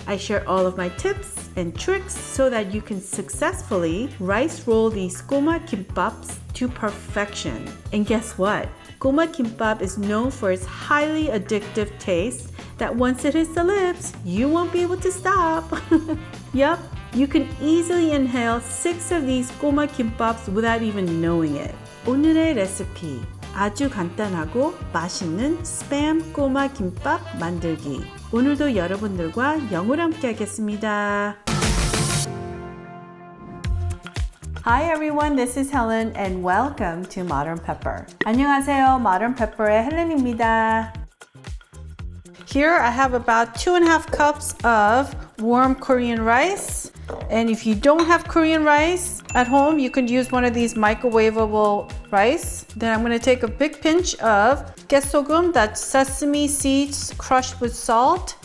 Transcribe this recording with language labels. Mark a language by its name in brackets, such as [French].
[English] I share all of my tips and tricks so that you can successfully rice roll these KkoMa Gimbaps to perfection. And guess what? KkoMa GimBap is known for its highly addictive taste that once it hits the lips, you won't be able to stop. Yup, you can easily inhale 6 of these KkoMa Gimbaps without even knowing it. [Korean] 오늘의 레시피, 아주 간단하고 맛있는 스팸 꼬마 김밥 만들기. 오늘도 여러분들과 영으로 함께 하겠습니다. [English] Hi everyone, this is Helen and welcome to Modern Pepper. [Korean] 안녕하세요, Modern Pepper의 헬렌입니다. [English] Here I have about 2.5 cups of warm Korean rice. And if you don't have Korean rice at home, you can use one of these microwavable rice. Then I'm going to take a big pinch of 깨소금, that's sesame seeds crushed with salt.